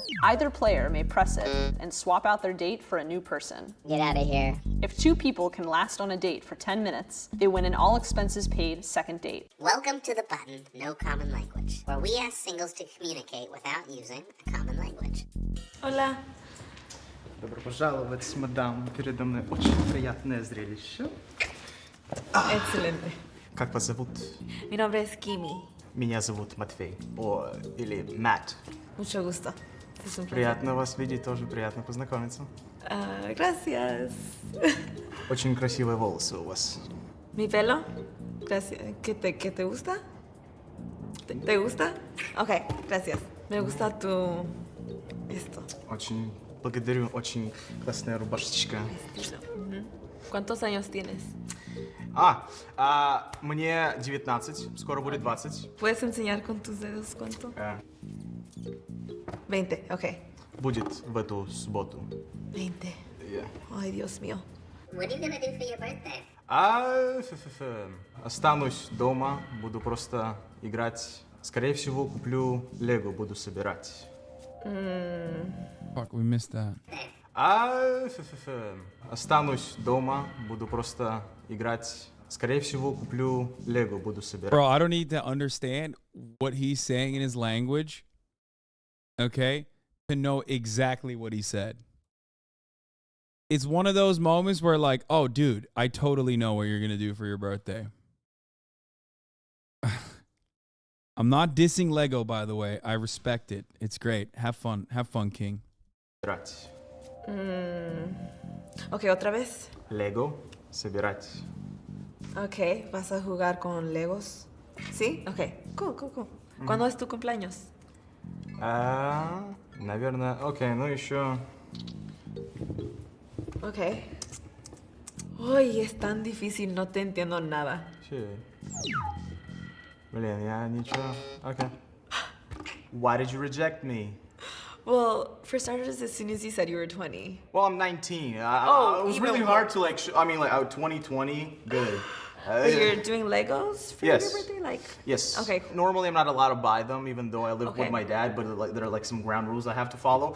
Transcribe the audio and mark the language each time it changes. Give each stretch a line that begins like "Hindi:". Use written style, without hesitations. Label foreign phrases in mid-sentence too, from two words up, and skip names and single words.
English: Either player may press it and swap out their date for a new person. Get out of here. If two people can last on a date for 10 minutes, they win an all expenses paid second date. Welcome to The Button, no common language, where we ask singles to communicate without using a common language.
Spanish: Hola.
Russian: Добро пожаловать, мадам. Передо мной очень приятное зрелище.
Spanish: Excelente.
Russian: Как вас зовут?
Spanish: Mi nombre es Kimi.
Russian: Меня зовут Матвей. Или Мэтт.
Spanish: Mucho gusto. Es un placer.
Russian: Приятно вас видеть, тоже приятно познакомиться.
Spanish: Gracias.
Russian: Очень красивые волосы у вас.
Spanish: Mi pelo. Gracias. ¿Qué te gusta? ¿Te gusta? Ok, gracias. Me gusta tu... esto.
Russian: Очень благодарю, очень классная рубашечка.
Spanish: ¿Cuántos años tienes? Мне 19, скоро будет 20. ¿Puedes enseñar con tus dedos cuánto? 20, ok.
Russian: Будет в эту субботу. 20.
English: Yeah.
Spanish: Ay, Dios mío.
English: What are you gonna do for your birthday?
Russian: Останусь дома, буду просто играть. Скорее всего, куплю Лего, буду собирать.
English: Fuck, we missed that.
Russian: Останусь дома, буду просто играть. Скорее всего, куплю Лего, буду собирать.
English: Bro, I don't need to understand what he's saying in his language, okay, to know exactly what he said. It's one of those moments where like, oh, dude, I totally know what you're going to do for your birthday. I'm not dissing Lego, by the way. I respect it. It's great. Have fun. Have fun, King.
Spanish: Ok, otra vez.
Russian: Lego, собирать.
Spanish: Ok, vas a jugar con Legos. ¿Sí?
English: Ok, cool.
Spanish: ¿Cuándo es tu cumpleaños?
Russian: Наверное, окей, ну еще...
Spanish: Ok. Uy, es tan difícil, no te entiendo nada. Sí.
Russian: Блин, я ничего...
English: Okay. Why did you reject me? Well, for starters, as soon as you said you were 20. Well, I'm 19. It was really more. hard to like, 2020, good. But you're doing Legos for your birthday? Like, yes. Okay, cool. Normally, I'm not allowed to buy them, even though I live with my dad, but like, there are like some ground rules I have to follow.